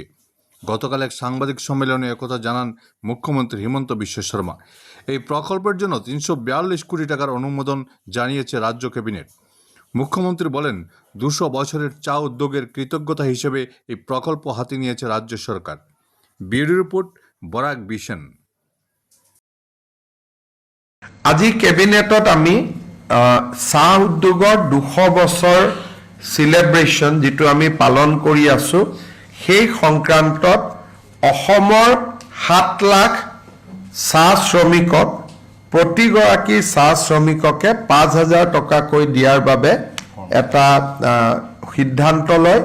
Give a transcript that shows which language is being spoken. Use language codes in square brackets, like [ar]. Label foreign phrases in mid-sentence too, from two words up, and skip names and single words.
[bn] গতকাল এক সাংবাদিক সম্মেলনে একথা জানান মুখ্যমন্ত্রী হিমন্ত বিশ্ব শর্মা। এই প্রকল্পের জন্য 342 কোটি টাকার অনুমোদন জানিয়েছে রাজ্য ক্যাবিনেট। মুখ্যমন্ত্রী বলেন, 200 বছরের চা উদ্যোগের কৃতজ্ঞতা হিসেবে এই প্রকল্প হাতে নিয়েছে ৰাজ্য সরকার। ব্যুরো রিপোর্ট, বৰাক বিশন। [as] আজি কেবিনেটত আমি চাহ উদ্যোগৰ 200 বছৰ সিলেব্ৰেশ্যন যেটো আমি পালন কৰি আছো, সেই সংক্ৰান্তত অসমৰ 7 লাখ চাহ শ্ৰমিকক প্ৰতিগৰাকী চাহ শ্ৰমিককে 5,000 টকাকৈ দিয়াৰ বাবে এটা সিদ্ধান্ত লয়।